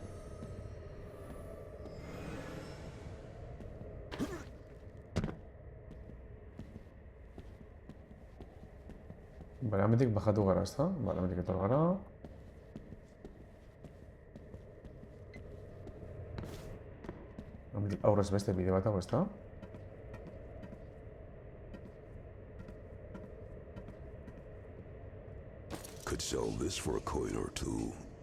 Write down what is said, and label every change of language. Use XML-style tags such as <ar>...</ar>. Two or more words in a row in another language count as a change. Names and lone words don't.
<eu>Bale, hemendik bajatu gara, ezta? Bale, hemendik etor gara. Hemendik aurrez beste bide bat dago, ezta?</eu> <en>Could sell this for a coin or two.</en>